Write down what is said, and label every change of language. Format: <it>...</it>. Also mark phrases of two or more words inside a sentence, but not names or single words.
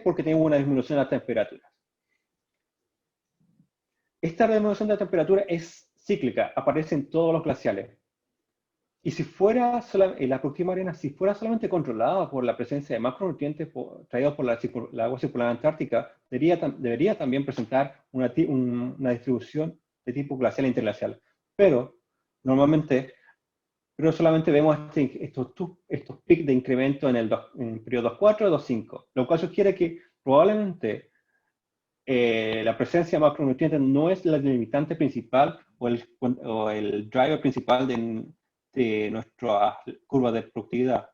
<es>Porque tenemos una disminución de las temperaturas. Esta disminución de la temperatura es cíclica, aparece en todos los glaciales. Y si fuera la productividad marina, si fuera solamente controlada por la presencia de macronutrientes traídos por la agua circular antártica, debería también presentar una distribución de tipo glacial e interglacial. Pero normalmente, solamente vemos estos picos de incremento en el periodo 2.4 y 2.5, lo cual sugiere que probablemente la presencia de macronutrientes no es la limitante principal o el driver principal de nuestra curva de productividad.</es>